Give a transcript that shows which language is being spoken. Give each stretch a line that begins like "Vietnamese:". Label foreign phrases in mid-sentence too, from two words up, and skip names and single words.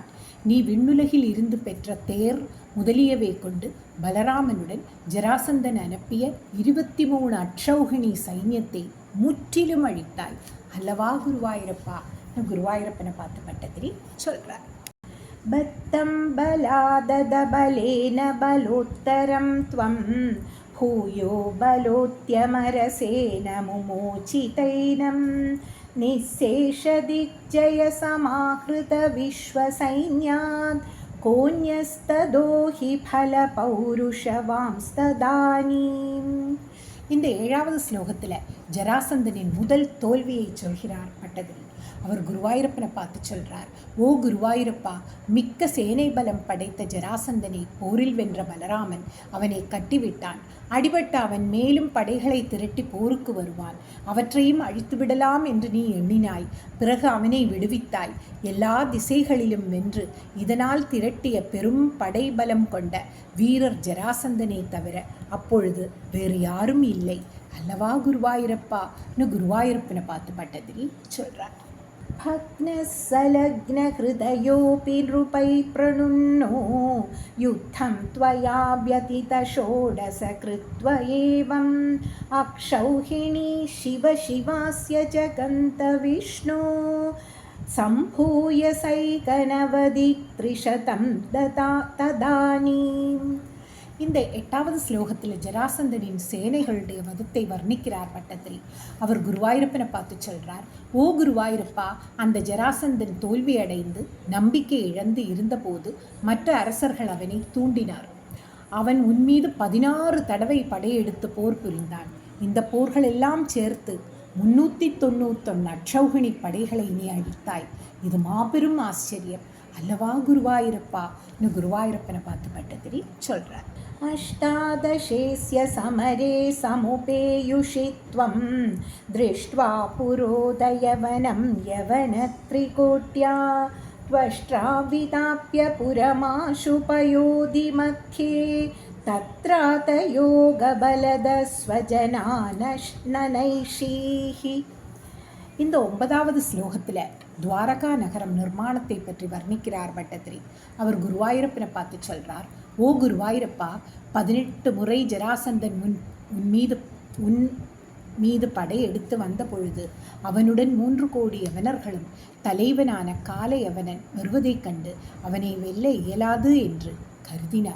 Tamil: நீ விண்ணுலகில் இருந்து பெற்ற தேர் முதலியவை கொண்டு பலராமனுடன் ஜராசந்தன் அனுப்பிய 23 அட்சௌகிணி சைன்யத்தை முற்றிலும் அழித்தாய் அல்லவா குருவாயூரப்பா? குருவாயூரப்பனை பார்த்து பட்டதிரி சொல்றார்.
Sanskrit: बद्धं बलादथ बलेन बलोत्तरं त्वं भूयो बलोत्यमरसेन मुमोचितैनं निःशेषदिग्जयसमाहृतविश्वसैन्यात् कोऽन्यस्तदो हि फलपौरुषवांस्तदानीम्.
Tamil: இந்த 7வது ஸ்லோகத்தில் ஜராசந்தனின் முதல் தோல்வியை சொல்கிறார் பட்டதிரி. அவர் குருவாயூரப்பனை பார்த்து சொல்றார், ஓ குருவாயூரப்பா, மிக்க சேனை பலம் படைத்த ஜராசந்தனை போரில் வென்ற பலராமன் அவனை கட்டிவிட்டான். அடிபட்ட அவன் மேலும் படைகளை திரட்டி போருக்கு வருவான். அவற்றையும் அழித்துவிடலாம் என்று நீ எண்ணினாய். பிறகு அவனை விடுவித்தாய். எல்லா திசைகளிலும் வென்று இதனால் திரட்டிய பெரும் படைபலம் கொண்ட வீரர் ஜராசந்தனை தவிர அப்பொழுது வேறு யாரும் இல்லை அல்லவா குருவாயூரப்பான்னு குருவாயூரப்பனை பார்த்து பட்டதிரி சொல்றார்.
Sanskrit: भग्नसलग्नहृदयोऽपि नृपै प्रणुन्नो युद्धं त्वया व्यतीतषोडशकृत्व एवम् अक्षौहिणी शिव शिवास्य जगन्तविष्णो सम्भूय सैकनवदित्रिशतं तदानीम्.
Tamil: இந்த 8வது ஸ்லோகத்தில் ஜராசந்தனின் சேனைகளுடைய வதத்தை வர்ணிக்கிறார் பட்டதிரி. அவர் குருவாயூரப்பனை பார்த்து சொல்றார், ஓ குருவாயூரப்பா, அந்த ஜராசந்தன் தோல்வி அடைந்து நம்பிக்கை இழந்து இருந்தபோது மற்ற அரசர்கள் அவனை தூண்டினார். அவன் உன்மீது 16 தடவை படையெடுத்து போர் புரிந்தான். இந்த போர்கள் எல்லாம் சேர்த்து 391 அட்சௌகிணி படைகளை நீ அழித்தாய். இது மாபெரும் ஆச்சரியம் அல்லவா குருவாயூரப்பான்னு குருவாயூரப்பனை பார்த்து பட்டதிரி சொல்றார்.
Sanskrit: अष्टादशेस्य समरे समुपेयुषि त्वं दृष्ट्वा पुरोदयवनं यवनत्रिकोट्या त्वष्ट्राविताप्य पुरमाशुपयोधिमध्ये तत्रातयोगबलदस्वजनानैषीः.
Tamil: இந்த 9வது ஸ்லோகத்தில் துவாரகா நகரம் நிர்மாணத்தை பற்றி வர்ணிக்கிறார் பட்டதிரி. அவர் குருவாயூரப்பனை பார்த்து சொல்றார், ஓ குருவாயூரப்பா, 18 முறை ஜராசந்தன் உன் மீது படையெடுத்து வந்த பொழுது அவனுடன் 3 கோடி யவனர்களும் தலைவனான கால யவனன் வருவதைக் கண்டு அவனை வெல்ல இயலாது என்று கருதினாய்.